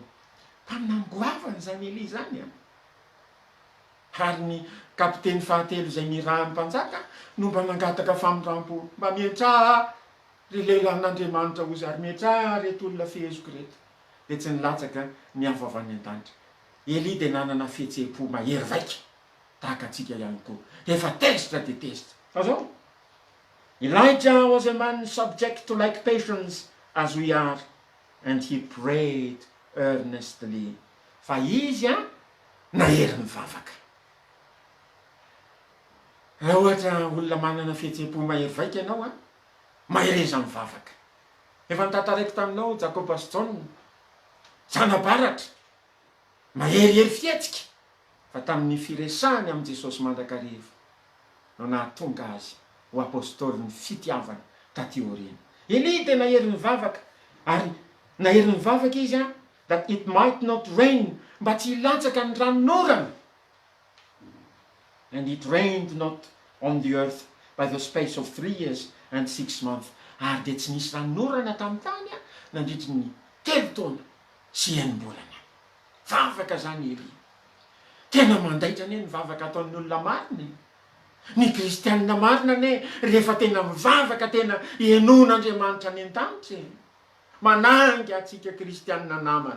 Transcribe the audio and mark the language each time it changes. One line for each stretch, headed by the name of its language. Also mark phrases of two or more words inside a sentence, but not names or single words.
Malagasy: Mpaminamgoavany zany Eli zany ary ny kapiteny fahatelo zay nirahan'ny mpanjaka no mba nangataka famindrampo mba mietraha ry lehilahin'Andriamanitra ozy ary mietraha reto olona fehezoko reto, de tsy nilatsaka ny hafa avy any an-danitra. Eli de nanana fihetseham-po mahery vaika tahaka atsika ihany koa, efa tezitra de tezitra. Fa zao
English: Elijah was a man subject to like passions as we are, and he prayed earnestly.
Malagasy: Fa izy nahery mivavaka. Raha ohatra olona manana fihetseham-po mahery vaika ianao mahereza mivavaka. Efa nitantaraiko taminao Jacobus John, zanabaratra maherihery fihetsika, fa tamin'ny firesahany amin'i Jesosy mandrakariva no nahatonga azy ho apôstôly ny fitiavana taty aoriana. Eli de nahery mivavaka, ary nahery mivavaka izy
English: that it might not rain,
Malagasy: mba tsy hilatsaka ny ranorana.
English: And it rained not on the earth by the space of 3 years and 6 months.
Malagasy: Ary de tsy nisy ranorana tamin'ny tany nandritry ny 3 taona sy 9 bolana. Vavaka zany Eli. Tena mandaitra ane ny vavaka ataon'ny olona marina. Ny kristianina marina ane rehefa tena mivavaka tena ienon'Andriamanitra any an-danitra, manangy atsika kristianina namana.